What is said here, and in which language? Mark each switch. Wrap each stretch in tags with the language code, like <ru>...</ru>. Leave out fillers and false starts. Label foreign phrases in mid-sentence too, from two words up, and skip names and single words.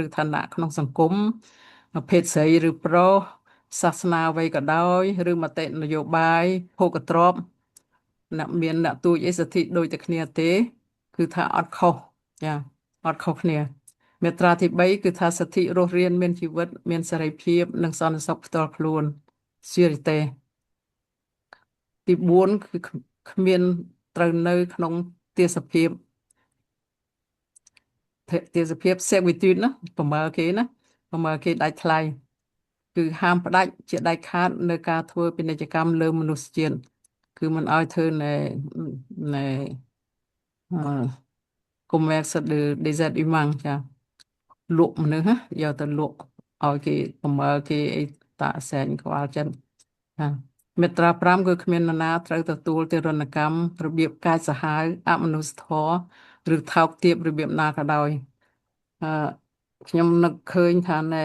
<km>ឋានៈក្នុងសង្គមភេទស្រីឬប្រុសសាសនាអ្វីក៏ដោយឬមតិនយោបាយភោគទ្រព្យអ្នកទួចអីសិទ្ធិដូចតែគ្នាទេគឺថាអត់ខុសចាអត់ខុសគ្នាមាត្រាទី3គឺថាសិទ្ធិរស់រានមានជីវិតមានសេរីភាពនិងសន្តិសុខផ្ទាល់ខ្លួនជារីតេទី4គឺគ្មានត្រូវនៅក្នុងទេសភាព servitude ណាប្រមើគេដាច់ថ្លៃគឺហាមផ្ដាច់ជាដាច់ខាតនៅការធ្វើពាណិជ្ជកម្មលើមនុស្សជាតិគឺមិនឲ្យធ្វើនៅ</km> <fr>commerce des êtres humains</fr> <km>ចាលក់មនុស្សយកទៅលក់ឲ្យគេប្រមើគេអីតាសែងក្បាលចិត្តចាមាត្រា5គឺគ្មាននរណាត្រូវទទួលទារុណកម្មរបៀបកាចសាហាវអមនុស្សធម៌ឬថោកទាបរបៀបណាក៏ដោយខ្ញុំនឹកឃើញថា</km>